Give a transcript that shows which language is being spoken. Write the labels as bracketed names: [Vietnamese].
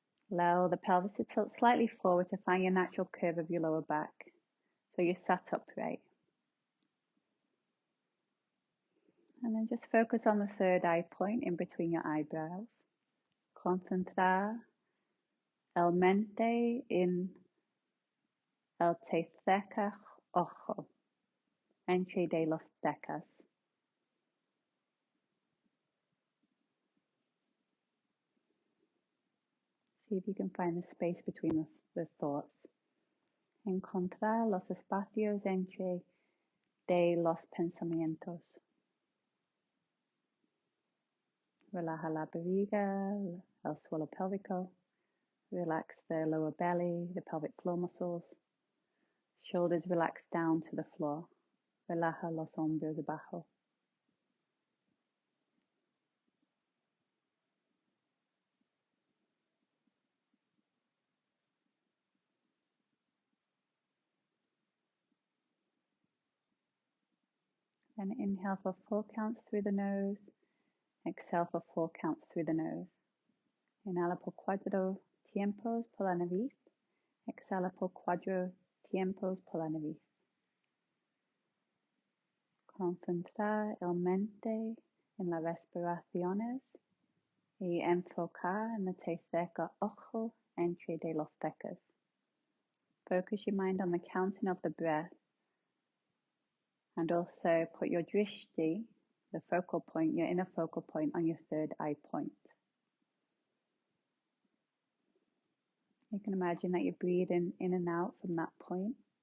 [English] Allow the pelvis to tilt slightly forward to find your natural curve of your lower back. So you're sat upright. And then just focus on the third eye point in between your eyebrows. [Spanish] Concentrar el mente en el tercer ojo, entre de los cejas. [English] See if you can find the space between the thoughts. [Spanish] Encontrar los espacios entre de los pensamientos. Relaja la barriga, el suelo pélvico. [English] Relax the lower belly, the pelvic floor muscles. Shoulders relax down to the floor. [Spanish] Relaja los hombros abajo. [English] Then inhale for 4 counts through the nose. Exhale for 4 counts through the nose. [Spanish] Inhala por 4 tiempos por la nariz. Exhala por 4 tiempos por la nariz. Concentrar el mente en las respiraciones y enfocar en el tercer ojo entre de los cejas. [English] Focus your mind on the counting of the breath, and also put your drishti, the focal point, your inner focal point, on your third eye point. You can imagine that you're breathing in and out from that point.